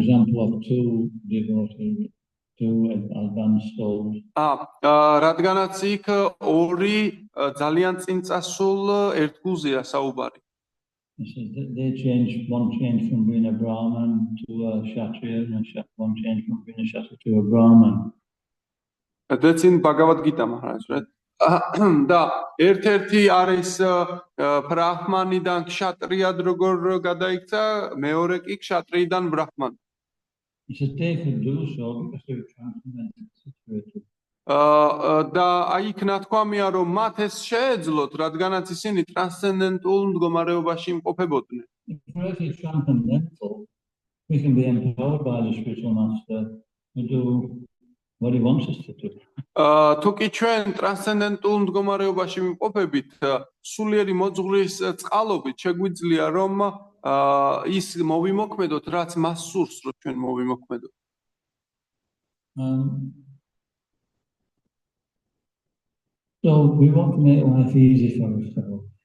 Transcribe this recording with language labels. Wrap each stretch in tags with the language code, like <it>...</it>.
<en>Example of two devotees, two advanced souls.</en> <ka>რადგანაც იქ ორი ძალიან წინწასულ ერთგულზეა საუბარი.</ka> <en>They changed, one changed from being a Brahman to a Kshatriya, and one changed from being a Kshatriya to a Brahman. That's in Bhagavad Gita, Maharaj, right?</en> <ka>და ერთ-ერთი არის ბრაჰმანიდან ქსhatriyად როგორ გადაიქცა, მეორე კი ქსhatriიდან ბრაჰმანი.</ka> <en>He said they could do so because they were transcendental situated.</en> <ka>და აი იქ ნათქვამია, რომ მათ ეს შეეძლოთ, რადგანაც ისინი ტრანსცენდენტულ მდგომარეობაში იმყოფებოდნენ.</ka> <en>If we're actually transcendental, we can be empowered by the spiritual master to do what he wants us to do.</en> <ka>თუ კი ჩვენ ტრანსცენდენტულ მდგომარეობაში ვიმყოფებით, სულიერი მოძღვრის წყალობით შეგვიძლია, რომ ის მოვიმოქმედოთ, რაც მას სურს, რომ ჩვენ მოვიმოქმედოთ.</ka> <en>So we want to make life easy for ourselves.</en>